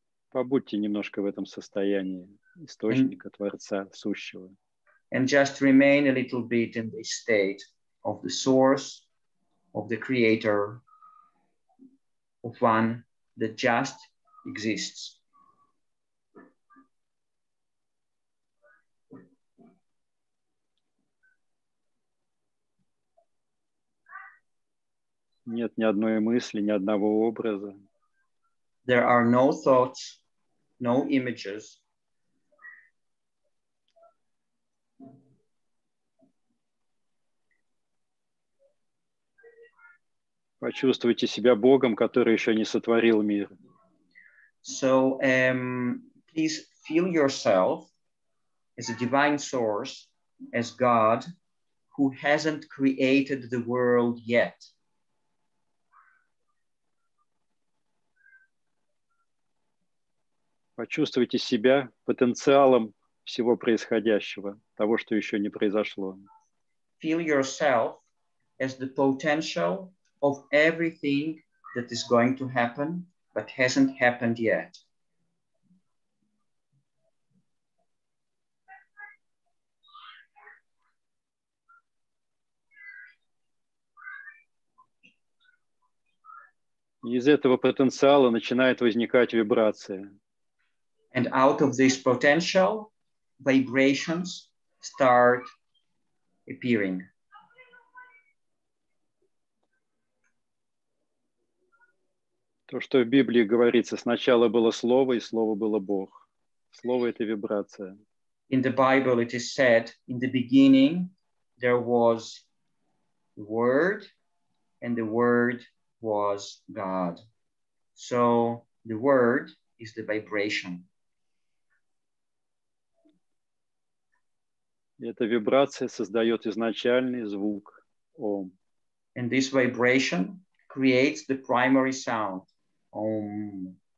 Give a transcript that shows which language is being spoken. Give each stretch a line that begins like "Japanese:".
Russian: Побудьте немножко в этом состоянии источника, Творца, сущего.
English: And just remain a little bit in the state of the source, of the creator, of one that just exists.
Russian: Нет ни одной мысли, ни одного образа.
English: There are no thoughts, no images.
Russian: Почувствуйте себя Богом, который еще не сотворил мир.
English: So please feel yourself as a divine source, as God who hasn't created the world yet.
Russian: Почувствуйте себя потенциалом всего происходящего, того, что еще не произошло.
English: Feel yourself as the potential of everything that is going to happen, but hasn't happened yet.
Russian: Из этого потенциала начинает возникать вибрация.
English: And out of this potential, vibrations start appearing.
Russian: То, что в Библии говорится, сначала было Слово, и Слово было Бог. Слово — это вибрация.
English: In the Bible, it is said, in the beginning, there was the Word, and the Word was God. So the Word is the vibration.
Russian: И эта вибрация создает изначальный звук Ом.
English: And this vibration creates the primary sound. Om.